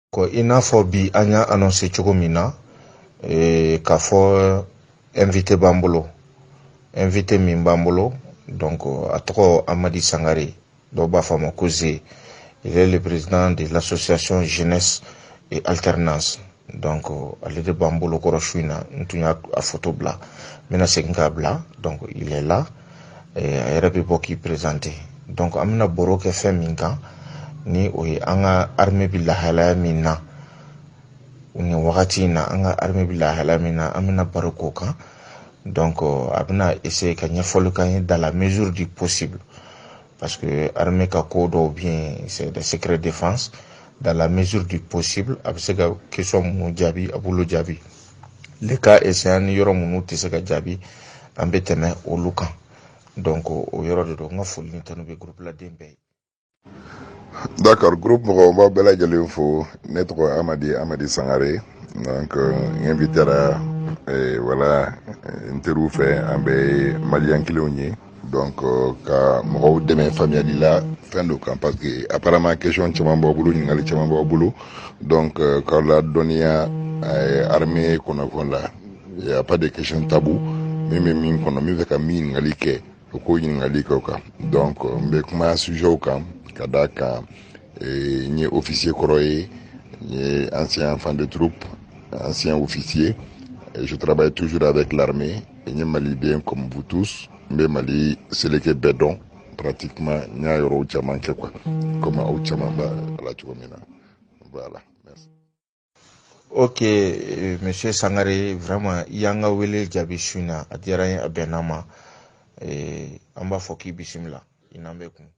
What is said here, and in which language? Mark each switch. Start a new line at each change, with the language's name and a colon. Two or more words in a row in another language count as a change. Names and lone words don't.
Bambara: Ko i n'a fɔ bi an y'a annoncé cogo min na k'a fɔ invité b'an bolo invité min b'an bolo donc a tɔgɔ Amadi Sangare dɔw b'a fɔ a ma ko Zé.
French: Il est le président de l'association Jeunesse et Alternance.
Bambara: Donc ale de b'an bolo kɔrɔ su in na n tun y'a photo bila n bɛna segin k'a bila donc
French: il est là
Bambara: a yɛrɛ bɛ bɔ k'i présenter donc an bɛna baro kɛ fɛn min kan ni o ye an ka armée bɛ lahalaya min na ni wagati in na an ka armée bɛ lahalaya min na an bɛna baro k'o kan donc a bɛna essayer ka ɲɛfɔli k'an ye
French: dans la mesure du possible
Bambara: parce que armée ka ko dɔw
French: bien c'est des secrets de défense dans la mesure du possible
Bambara: a bɛ se ka question minnu jaabi a b'olu jaabi
French: les cas échéants
Bambara: ni yɔrɔ minnu tɛ se ka jaabi an bɛ tɛmɛ olu kan donc o yɔrɔ de don n ka foli ni tanu bɛ groupe la den bɛɛ ye. D'accord, groupe mɔgɔ b'a bɛɛ lajɛlen fo ne tɔgɔ Amadi Sangare donc n
French: invitera voilà
Bambara: n teriw fɛ an bɛ maliyɛn kelenw ye donc ka mɔgɔw dɛmɛ faamuyali la fɛn dɔ kan
French: parce que apparemment question
Bambara: caman b'aw bolo ɲininkali caman b'aw bolo donc k'aw ladɔnniya armée kɔnɔfɛn la
French: il y a pas de question tabou
Bambara: min bɛ min kɔnɔ min bɛ ka min ɲininkali kɛ o k'o ɲininkali kɛ o kan donc n bɛ kuma sujet kan ka d'a kan n ye officier kɔrɔ ye n ye
French: ancien enfant de troupe ancien officier et je travaille toujours avec l'armée
Bambara: n ye maliden
French: comme vous tous
Bambara: n bɛ Mali seleke bɛɛ dɔn pratiquement n y'a yɔrɔw caman kɛ
French: quoi comme
Bambara: aw caman b'a la cogo min na
French: voilà merci. Ok monsieur
Bambara: Sangare vraiment i y'an ka wele jaabi su in na a diyara n ye a bɛnna ma an b'a fɔ k'i bisimila i n'an bɛ kun.